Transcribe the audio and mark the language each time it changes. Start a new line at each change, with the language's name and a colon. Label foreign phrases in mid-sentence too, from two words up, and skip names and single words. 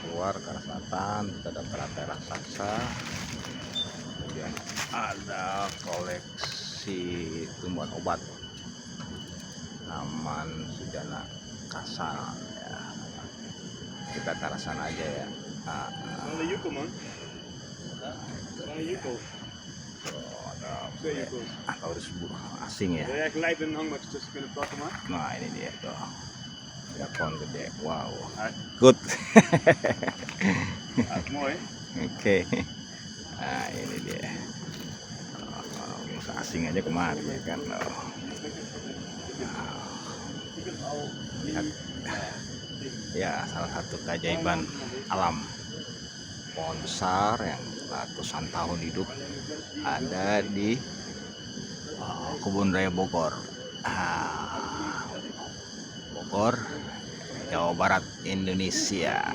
Indonesian: keluar ke arah selatan, kita ada teratai raksasa. Kemudian ada koleksi tumbuhan obat, Taman Sujana Kasa ya. Kita ke arah sana aja ya.
Dutch: Van de Yuko, man. Van de Yuko.
Indonesian: Ada
Dutch: Twee Yuko's.
Indonesian: harus asing ya.
Dutch: Wil jij gelijk een hangmatje tussen kunnen plakken, man?
Indonesian: Nah ini dia tuh, ada pohon gede, wow, Ah,
English: good.
Dutch: mooi.
Indonesian: Oke. Nah ini dia, musa asing aja kemari ya kan. Lihat ya, salah satu keajaiban alam, pohon besar yang ratusan tahun hidup ada di Kebun Raya Bogor, Bogor, Jawa Barat, Indonesia.